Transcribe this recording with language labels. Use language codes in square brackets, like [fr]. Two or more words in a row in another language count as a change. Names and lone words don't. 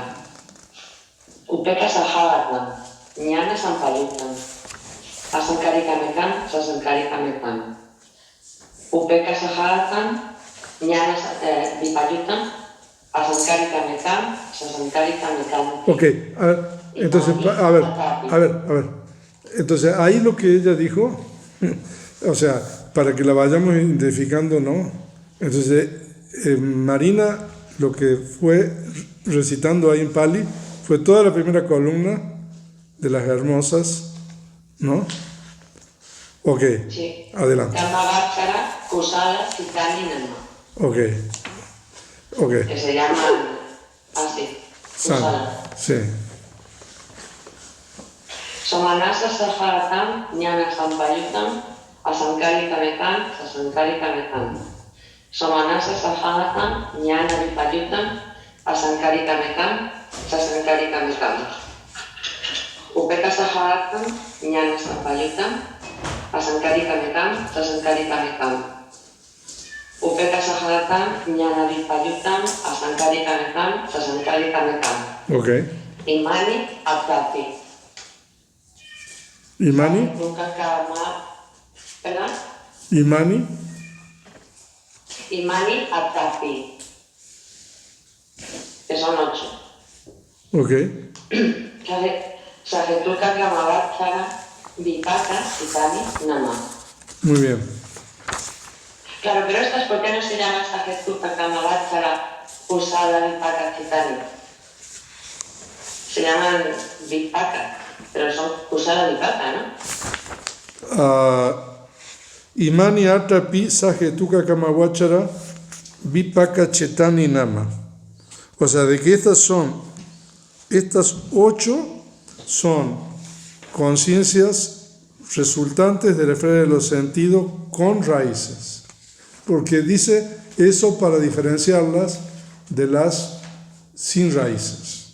[pi] Upeka Saharatam, Ñana Sampayutam, Asankari Kanekam, Sasankari Kanekam. Upeka Saharatam, Ñana Vipayutam, Asankari Kanekam, Sasankari Kanekam. [es] Ok, a ver, entonces, a ver. Entonces, ahí lo que ella dijo, o sea, para que la vayamos identificando, ¿no? Entonces, Marina lo que fue recitando ahí en Pali fue toda la primera columna de las hermosas, ¿no? Ok, Sí. adelante. [pi] Kamavachara, Kusala, Chitani, Nama. [es] Ok, Que se llaman así. Kusala. sí. [pi] Somanasa Saharatam, Ñana Sampayutam, Asankari Kamekam, Sasankari Kamekam. Somanasa Sahadakam, Jnana Vipayutam, Asankarika Mekam, Sasankarika Mekam. Upeka Sahadakam, Jnana Sampayutam, Asankarika Mekam, Sasankarika Mekam. Upeka Sahadakam, Jnana Vipayutam, Asankarika Mekam, Sasankarika Mekam. [es] Ok. [pi] Imani Apati. Imani. [es] Nunca Kama. ¿Perdón? [pi] Imani. Imani Apati. [es] Que son 8. Ok. [pi] Sajetuka Kamavatara Vipaka Chitani Nama. [es] Muy bien. Claro, pero estas, ¿por qué no se llaman [pi] Sajetuka Kamavatara Usada Vipaka Chitani? [es] Se llaman Vipaka, pero son [pi] Usada Vipaka, [es] ¿no? [pi] Imani Atapi Sajetuka Kamawachara Vipaka Chetani Nama. [es] O sea, de que estas 8 son conciencias resultantes de la esfera de los sentidos con raíces. Porque dice eso para diferenciarlas de las sin raíces.